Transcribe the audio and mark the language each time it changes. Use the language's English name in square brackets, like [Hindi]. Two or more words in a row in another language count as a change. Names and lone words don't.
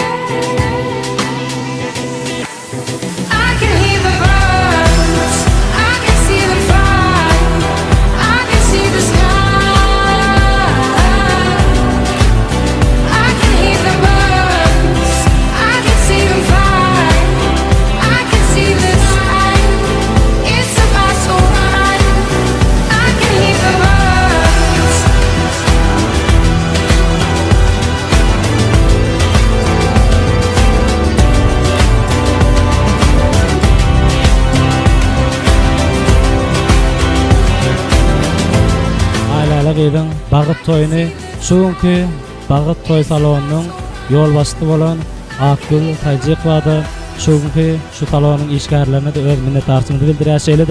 [English] I can hear the birds, I can see them fly, I can see the sky. I can hear the birds, I can see them fly, I can see the sky. It's about to run. I can hear the birds. [Turkmen] Ailelik edin Bagyt toyuny şuňky Bagyt toy salonunyň ýol başçy bolan Akgül Taýjykowa şuňky şu salonyň işgärlerine de öz minnetdarçylygyny bildirýärdi.